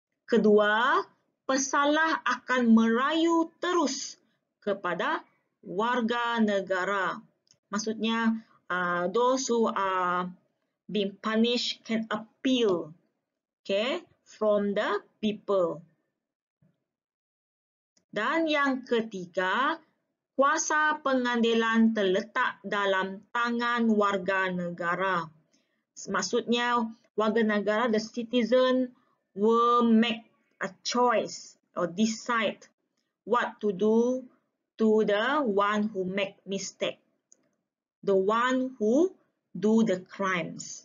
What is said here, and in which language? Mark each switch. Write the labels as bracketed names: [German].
[Malay] Kedua, pesalah akan merayu terus kepada warga negara. Maksudnya, [English] those who are being punished can appeal, okay, from the people. [Malay] Dan yang ketiga, kuasa pengadilan terletak dalam tangan warga negara. Maksudnya, warga negara, [English] the citizen, will make a choice or decide what to do to the one who make mistake, the one who do the crimes.